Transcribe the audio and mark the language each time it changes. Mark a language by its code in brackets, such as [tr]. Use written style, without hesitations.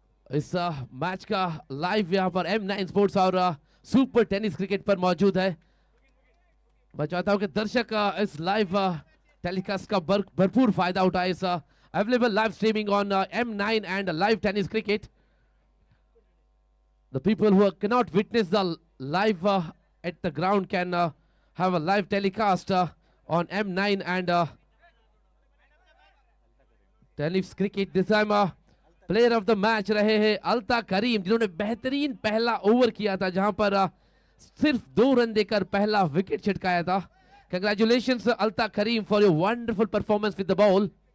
[hi] इस मैच का लाइव यहाँ पर M9 स्पोर्ट्स और सुपर टेनिस क्रिकेट पर मौजूद है। मैं चाहता हूं कि दर्शक इस लाइव टेलीकास्ट का भरपूर फायदा उठाए। [en] इस available live streaming on M9 and live tennis cricket. The people who cannot witness the live at the ground can have a live telecast on M9 and [hi] tennis cricket this time player of the match रहे हैं अल्ता करीम, जिन्होंने बेहतरीन पहला over किया था जहां पर सिर्फ 2 रन देकर पहला विकेट छिटकाया था. [en] Congratulations Alta Karim for your wonderful performance with the ball.